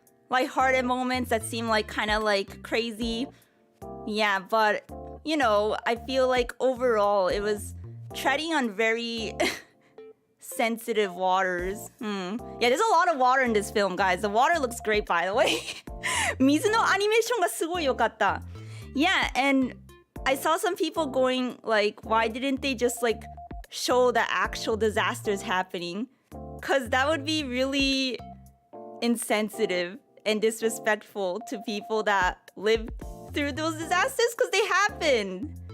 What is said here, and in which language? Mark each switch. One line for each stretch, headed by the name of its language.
English: Lighthearted moments that seem like kind of like crazy. Yeah, but you know, I feel like overall it was treading on very sensitive waters. Yeah, there's a lot of water in this film, guys. The water looks great, by the way.
Japanese: 水のアニメーションがすごい良かった。
English: Yeah, and I saw some people going like, why didn't they just like show the actual disasters happening? Because that would be really insensitive and disrespectful to people that live through those disasters, because they happen.